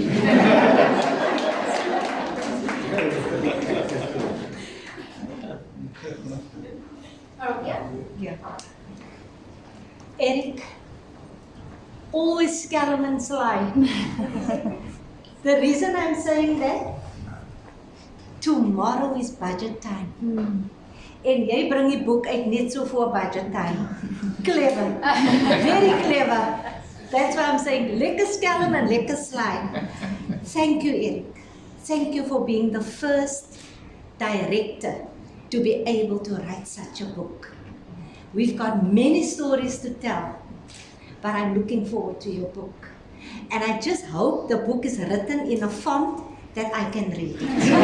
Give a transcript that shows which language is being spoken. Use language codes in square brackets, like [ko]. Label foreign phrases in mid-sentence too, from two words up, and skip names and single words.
[en] Oh, yeah. Yeah. Eric, always skelm and slide. The reason I'm saying that, tomorrow is budget time. [af] En jy bring die boek uit net so voor [en] budget time. Clever. Very clever. That's why I'm saying, [af] lekker skelm and lekker slide. [en] Thank you, Eric. Thank you for being the first director to be able to write such a book. We've got many stories to tell, but I'm looking forward to your book. And I just hope the book is written in a font that I can read it.